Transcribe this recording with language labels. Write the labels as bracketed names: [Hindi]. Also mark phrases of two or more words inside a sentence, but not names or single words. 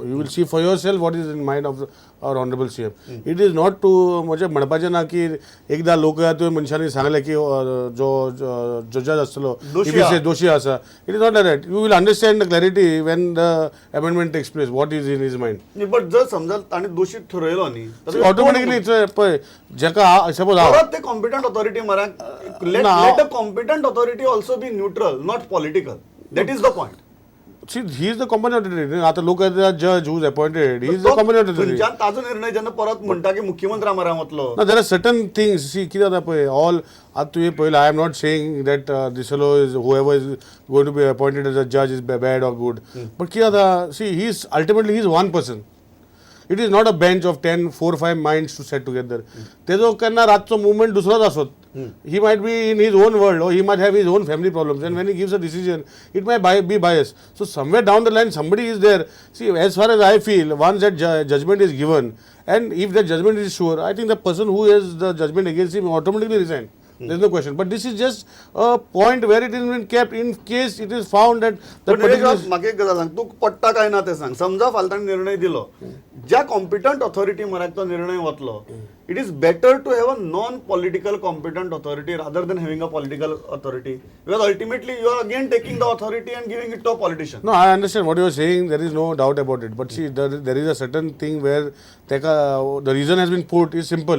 [English] You will see for yourself what is in mind of our honorable CM. It is not to [Konkani] म्हणजे म्हणपाचें ना की एकदा लोकयात्रे मनशांनी सांगलें की जो जज आसलो दोशी आसा. [English] It is not like that. You will understand the clarity when the amendment takes place. What is in his mind. [Konkani] But जर समजा ताणें दोशी ठरयलो न्ही, ऑटोमॅटिकली पळय जेका सपोज परत ते [English] competent authority [Konkani] म्हळ्यार let the competent authority also be neutral, not political. [English] That is the point. See, he is the competent authority. [Konkani] आता लोक [English] judge who is appointed, he is the competent authority. [Konkani] ताजो निर्णय जेन्ना परत म्हणटा की मुख्यमंत्री आमरा वतलो. [English] No, there are certain things. See, [Konkani] कितें जाता पळय, all आता तुवें पळयलां, [English] I am not saying that this fellow is whoever is going to be appointed as a judge is bad or good. [Konkani] But कितें जाता, [English] see, he is ultimately he is one person. It is not a bench of 10, 4, 5 minds to set together. [Konkani] तेजो केन्ना रातचो मुवमेंट दुसरोच आसत. [English] He might be in his own world, or he might have his own family problems, and when he gives a decision, it might be biased. So somewhere down the line, somebody is there. See, as far as I feel, once that judgment is given, and if that judgment is sure, I think the person who has the judgment against him automatically resign. There's no question. But this is just a point where it has been kept in case it is found that that particular. [Konkani] म्हाका एक गजाल सांग, तू पडटा काय ना ते सांग. समजा फालतान निर्णय दिलो, ज्या [English] competent authority [Konkani] म्हऱ्याक तो निर्णय वतलो, [English] it is better to have a non-political competent authority rather than having a political authority, because ultimately you are again taking the authority and giving it to a politician. No, I understand what you are saying. There is no doubt about it. But see, there is a certain thing where the reason has been put is simple.